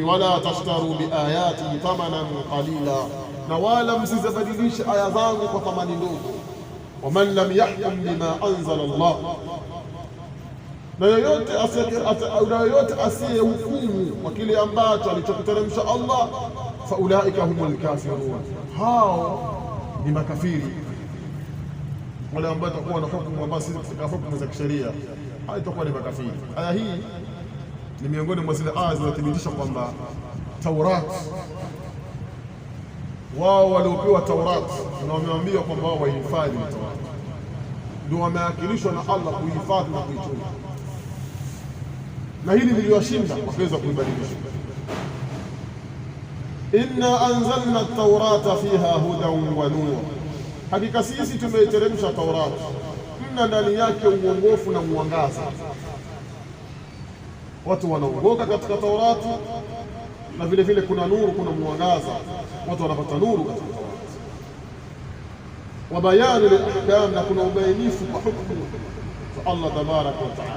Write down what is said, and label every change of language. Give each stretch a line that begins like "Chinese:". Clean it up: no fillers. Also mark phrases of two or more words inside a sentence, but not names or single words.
Arabic: ولا تشتروا بآياتي ثمنا قليلا,
Swahili: na wala msizibadilishe aya zangu kwa thamani ndogo.
Arabic: ومن لم يحكم بما أنزل الله,
Swahili: na yoyote asiyehukumu kwa kile ambacho alichokiteremsha Allah,
Arabic: فأولئك هم الكافرون,
Swahili: hao ni makafiri. Wale ambao watakuwa na hukumu ambazo si katika hukumu za kisheria, hao itakuwa ni makafiri. Aya hii ni miongoni mwa zile aya zinazothibitisha kwamba Taurati, wao waliopewa Taurati na wameambiwa kwamba wao wahifadhi Taurati, ndio wameakilishwa na Allah kuhifadhi na kuitunza, na hili liliwashinda wakaweza kuibadilisha.
Arabic: إنا أنزلنا التوراة فيها هدى ونور,
Swahili: hakika sisi tumeiteremsha Taurati, mna ndani yake uongofu na mwangaza. Watu wanaongoka katika Taurati na vile vile kuna nuru, kuna mwangaza, watu wanapata nuru katika Taurati.
Arabic: وبيان للأحكام,
Swahili: na kuna ubainifu kwa hukumu za Allah
Arabic: تبارك وتعالى.